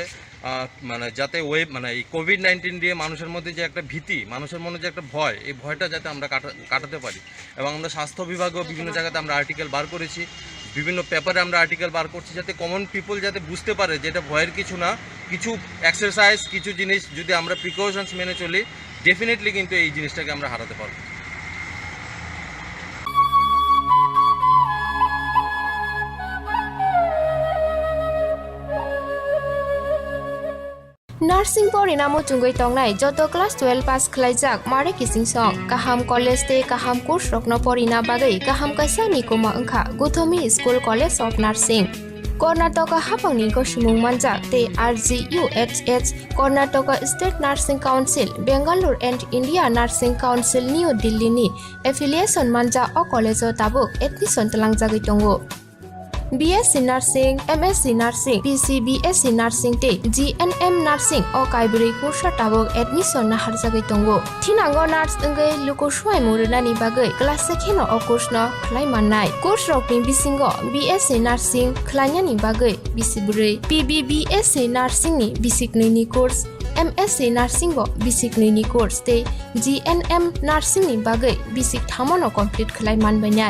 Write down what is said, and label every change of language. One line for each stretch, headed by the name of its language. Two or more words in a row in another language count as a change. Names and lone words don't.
Bangla: যাতে এই কোভিড-19 দিয়ে মানুষের মধ্যে যে একটা ভীতি, মানুষের মনে যে একটা ভয়, এই ভয়টা যাতে আমরা কাটাতে পারি। এবং আমরা স্বাস্থ্য বিভাগও বিভিন্ন জায়গাতে আমরা আর্টিকেল বার করেছি, বিভিন্ন পেপারে আমরা আর্টিকেল বার করছি, যাতে
English: common people
Bangla: যাতে বুঝতে পারে যে এটা ভয়ের কিছু না। কিছু এক্সারসাইজ, কিছু জিনিস যদি আমরা প্রিকশনস মেনে চলি, ডেফিনেটলি কিন্তু এই জিনিসটাকে আমরা হারাতে পারবো।
Bodo: नार्सिं परिणामो चुंगै तंगनाय जत क्लास 12 पास खलाइजाक मारे किसिं सं काहाम कॉलेज ते काहाम कोर्स रखनो परिना बागै काहाम कासानि कोमा अंखा गुथमी स्कूल कॉलेज ऑफ नार्सिं कर्नाटक हाफांनि गसुमुं मानजाक ते RGUHH कर्नाटक स्टेट नार्सिं काउंसिल बेंगालुरु एंड इंडिया नार्सिं काउंसिल न्यू दिल्ली नि एफिलिएशन मानजा अ कॉलेज ताबुक एडमिशन तलांगजागै दंगो। BSc Nursing, MSc Nursing, BSc Nursing te GNM Nursing o kaibri kursa tabok admission na harjagai tongo. Thinango nurse engai luko swai murunani bagai class sekheno o course no khlai mannai. Course rokni bisingo BSc Nursing khlainani bagai bisibrei, BSc Nursing ni bisiknei ni course, MSc Nursing bo basic ni course te GNM Nursing ni bagai basic thamono complete khlai manbainai.